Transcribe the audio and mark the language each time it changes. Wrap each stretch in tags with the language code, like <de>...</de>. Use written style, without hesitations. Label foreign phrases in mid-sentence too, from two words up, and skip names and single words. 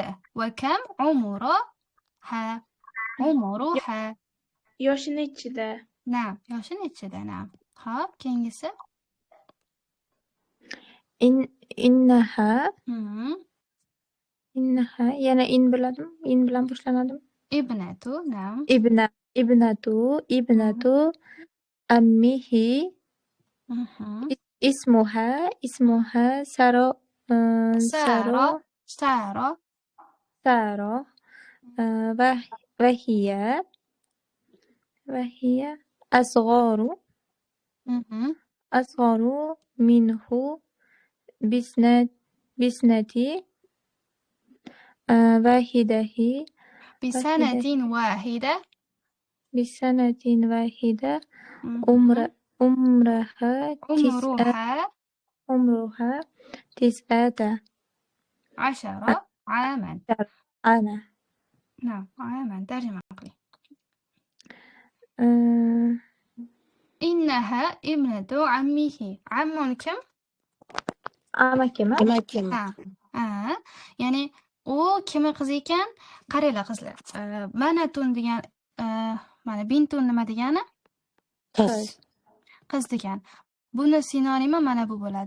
<ar>وكم عمرها. عمرها.</ar> <uz>yoshi nechida? Na'am, yoshi nechida? Na'am. Xo'p, keyingisi. Innaha. Mhm. Innaha. Yana biladimi? In bilan boshlanadimi?</uz> <ar>ابنة، نعم. ابنة عمه. Mhm. Ismuha Saro.</ar> <uz>Sara. Sara. Saro.</uz> <ar>وهي Mhm. أصغر منه بسنة واحدة بسنة واحدة. بسنة واحدة Mhm. عمرها عمرها 19 10 عاما. عاما. نعم، عاما. ترجمة عقلي. إنها ابنة عمه. عم كم؟</ar> <uz>Amakimi? Amakim. Ha. Ya'ni u kimi qiz ekan? Qaranglar qizlar. Manatun degan, mana bintun nima degani? Qiz. Qiz degan. Buni sinonimi mana bu bo'ladi.</uz>